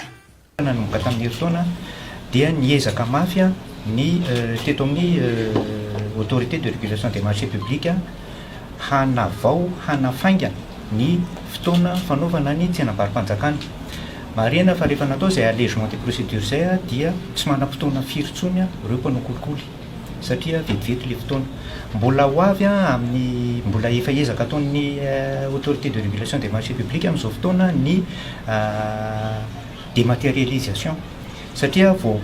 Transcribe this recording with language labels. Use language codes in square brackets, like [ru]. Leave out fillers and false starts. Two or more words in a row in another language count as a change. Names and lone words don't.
[mg] Nanomboka tamin'ny fotoana dia niezaka mafia ny teto amin'ny Autorité de Régulation des Marchés Publics hanafaingana ny fotoana fanaovana ny tsenam-barim-panjakana. Marina fa rehefa natao izay [fr] allègement des procédures [mg] zay dia tsy manam-potoana firy intsony ireo mpanao kolikoly satria vetivety ilay fotoana. Mbola ho avy amin'ny mbola efa ezaka ataon'ny Autorité de Régulation des Marchés Publics amin'izao fotoana ny dématérialisation satria vao